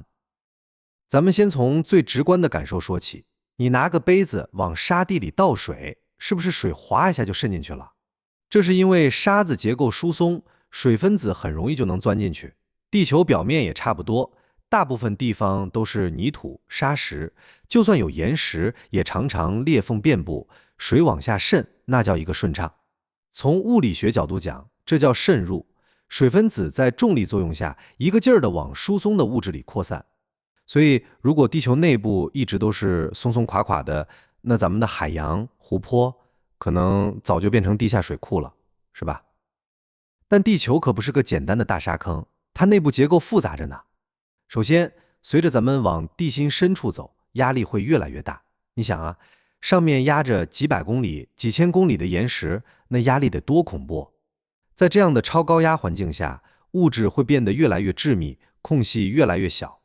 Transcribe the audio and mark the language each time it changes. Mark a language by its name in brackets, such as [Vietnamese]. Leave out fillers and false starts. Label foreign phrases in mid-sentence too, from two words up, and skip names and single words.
[Chinese] 咱們先從最直觀的感受說起，你拿個杯子往沙地裡倒水，是不是水滑一下就滲進去了？這是因為沙子結構疏鬆，水分子很容易就能鑽進去。地球表面也差不多，大部分地方都是泥土、沙石，就算有岩石，也常常裂縫遍布，水往下滲，那叫一個順暢。從物理學角度講，這叫滲入。水分子在重力作用下，一個勁兒地往疏鬆的物質裡擴散。所以，如果地球內部一直都是鬆鬆垮垮的，那咱們的海洋、湖泊可能早就变成地下水庫了，是吧？但地球可不是個簡單的大沙坑，它內部結構複雜着呢。首先，隨着咱們往地心深處走，壓力會越來越大。你想啊，上面壓着幾百公里、幾千公里的岩石，那壓力得多恐怖！在這樣的超高壓環境下，物質會變得越來越致密，空隙越來越小。